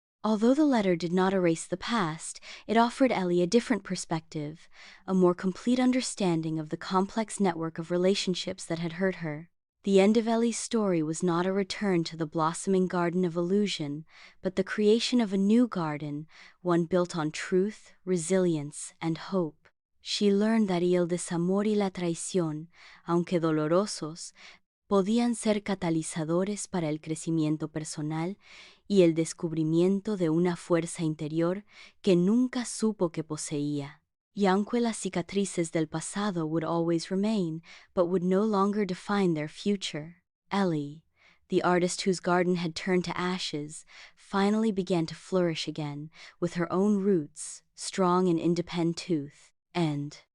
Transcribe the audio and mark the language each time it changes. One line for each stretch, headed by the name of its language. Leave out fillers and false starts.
English: Although the letter did not erase the past, it offered Ellie a different perspective, a more complete understanding of the complex network of relationships that had hurt her. The end of Ellie's story was not a return to the blossoming garden of illusion, but the creation of a new garden, one built on truth, resilience, and hope. She learned that
Spanish: el desamor y la traición, aunque dolorosos, podían ser catalizadores para el crecimiento personal y el descubrimiento de una fuerza interior que nunca supo que poseía. Y aunque las cicatrices del pasado
English: would always remain, but would no longer define their future. Ellie, the artist whose garden had turned to ashes, finally began to flourish again, with her own roots, strong and independent. And